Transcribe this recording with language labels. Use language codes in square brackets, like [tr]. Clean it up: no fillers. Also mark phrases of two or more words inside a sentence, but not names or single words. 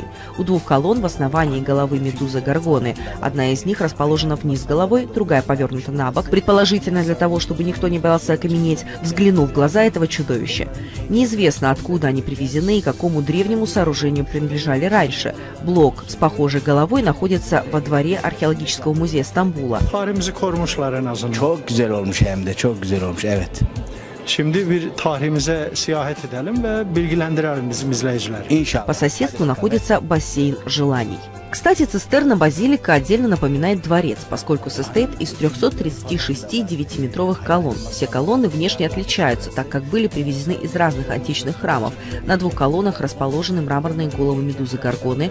[ru] У двух колонн в основании головы медузы Горгоны. Одна из них расположена вниз головой, другая повернута на бок, предположительно для того, чтобы никто не боялся окаменеть, взглянув в глаза этого чудовища. Неизвестно, откуда они привезены и какому древнему сооружению принадлежали раньше. Блок с похожей головой находится во дворе археологического музея Стамбула. [tr] Tarihimizi korumuşlar en azından. Çok güzel olmuş hem de çok güzel olmuş, evet. Şimdi bir tarihimize seyahat edelim ve bilgilendirelim bizim izleyiciler. İnşallah. [ru] По соседству находится бассейн желаний. Кстати, цистерна-базилика отдельно напоминает дворец, поскольку состоит из 336 9-метровых колонн. Все колонны внешне отличаются, так как были привезены из разных античных храмов. На двух колоннах расположены мраморные головы медузы Горгоны.